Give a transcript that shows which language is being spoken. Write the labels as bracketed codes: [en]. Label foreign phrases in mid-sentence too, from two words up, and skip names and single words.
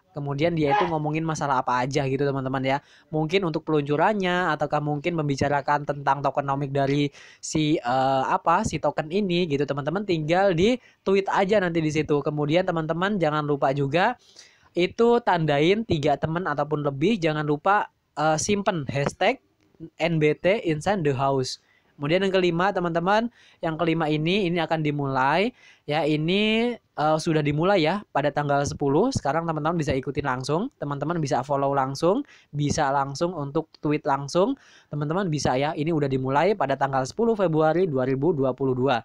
[id] Kemudian dia itu ngomongin masalah apa aja gitu teman-teman ya. Mungkin untuk peluncurannya ataukah mungkin membicarakan tentang tokenomic dari si token ini gitu teman-teman, tinggal di tweet aja nanti di situ. Kemudian teman-teman jangan lupa juga itu tandain 3 teman ataupun lebih, jangan lupa simpen hashtag NBT inside the house. Kemudian yang kelima teman-teman, yang kelima ini akan dimulai ya, ini sudah dimulai ya pada tanggal 10. Sekarang teman-teman bisa ikutin langsung, teman-teman bisa follow langsung, bisa langsung untuk tweet langsung, teman-teman bisa ya, ini udah dimulai pada tanggal 10 Februari 2022.